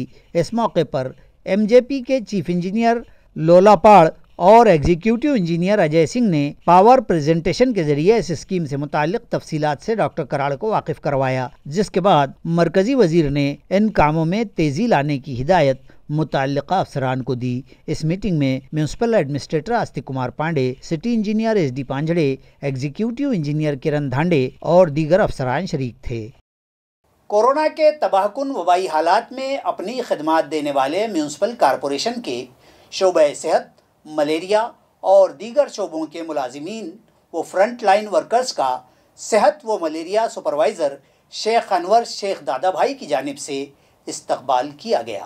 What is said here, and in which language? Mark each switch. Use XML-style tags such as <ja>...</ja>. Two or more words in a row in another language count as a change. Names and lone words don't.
<ur>اس موقع پر MJP کے</ur> <en>chief engineer</en> <ur>لولا پاڑ اور</ur> <en>executive engineer</en> <ur>اجے سنگھ نے</ur> <en>power presentation</en> <ur>کے ذریعے اس اسکیم سے متعلق تفصیلات سے ڈاکٹر کراڑ کو واقف کروایا، جس کے بعد مرکزی وزیر نے ان کاموں میں تیزی لانے کی ہدایت متعلقہ افسران کو دی۔ اس میٹنگ میں</ur> <en>municipal administrator</en> <ur>آستک کمار پانڈے،</ur> <en>city engineer</en> <ur>SD پانجھڑے،</ur> <en>executive engineer</en> <ur>کرن دھانڈے اور دیگر افسران شریک تھے۔ کورونا کے تباہ کن وبائی حالات میں اپنی خدمات دینے والے</ur> <en>municipal corporation</en> <ur>کے شعبہ صحت، ملیریا اور دیگر شعبوں کے ملازمین و</ur> <en>frontline workers</en> <ur>کا صحت و</ur> <en>malaria supervisor</en> <ur>شیخ انور شیخ دادا بھائی کی جانب سے استقبال کیا گیا۔</ur>